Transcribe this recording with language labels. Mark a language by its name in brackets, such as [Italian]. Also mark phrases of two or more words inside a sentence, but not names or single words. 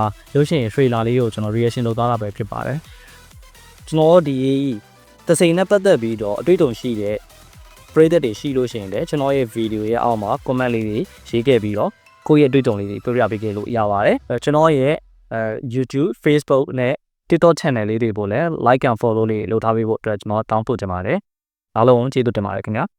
[Burmese] ရုပ်ရှင်ထရေလာလေးကိုကျွန်တော် reaction လုပ်သွားတာပဲဖြစ်ပါတယ်ကျွန်တော်ဒီတစေနဲ့ပတ်သက်ပြီးတော့အတွေ့အကြုံရှိတဲ့ပရိသတ်တွေရှိလို့ရှိရင်လည်းကျွန်တော်ရဲ့ video ရဲ့အောက်မှာ comment လေးတွေရေးခဲ့ပြီးတော့ကိုယ့်ရဲ့အတွေ့အကြုံလေးတွေပြောပြပေးခဲ့လို့ရပါတယ်ကျွန်တော်ရဲ့YouTube Facebook နဲ့ TikTok channel လေးတွေကိုလည်း [English] like and follow [Burmese] လေးလုပ်ထားပေးဖို့အတွက်ကျွန်တော်တောင်းဆိုချင်ပါတယ်အားလုံးကျေးဇူးတင်ပါတယ်ခင်ဗျာ